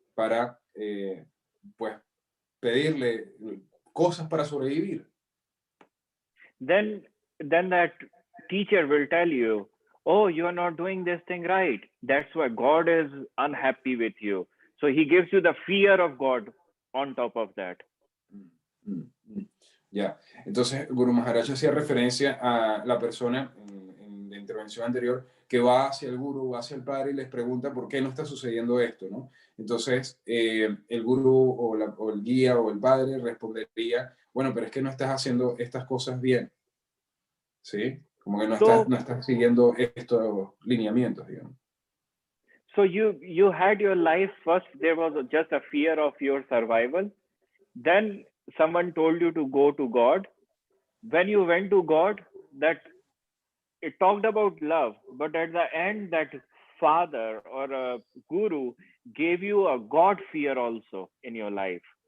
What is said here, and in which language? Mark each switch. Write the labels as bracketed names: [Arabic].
[Spanish] Para, pues, pedirle cosas para sobrevivir. [English] Then that teacher will tell you, oh, you are not doing this thing right. That's why God is unhappy with you. So he gives you the fear of God on top of that. [Spanish] Ya, entonces Guru Maharaj hacía referencia a la persona en la intervención anterior que va hacia el gurú, va hacia el padre y les pregunta por qué no está sucediendo esto, ¿no? Entonces el gurú o el guía o el padre respondería, bueno, pero es que no estás haciendo estas cosas bien, ¿sí? Como que no estás siguiendo estos lineamientos, digamos. [English] So you had your life first, there was just a fear of your survival. Then someone told you to go to God. When you went to God, that it talked about love, but at the end that father or a guru gave you a God fear also in your life.